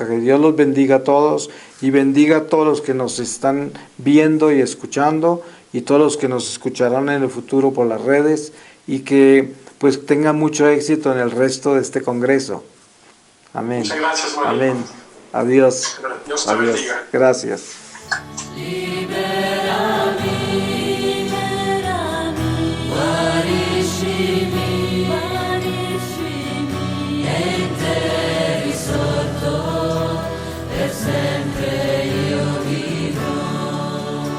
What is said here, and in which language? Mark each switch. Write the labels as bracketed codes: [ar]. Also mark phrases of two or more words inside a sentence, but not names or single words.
[es] Que Dios los bendiga a todos y bendiga a todos los que nos están viendo y escuchando y todos los que nos escucharán en el futuro por las redes y que pues tengan mucho éxito en el resto de este congreso. Amén. Muchas gracias, María. Amén. Adiós. Dios te Adiós. bendiga. Gracias. [it] Liberami, guariscimi, e te risorto, per sempre io vivrò.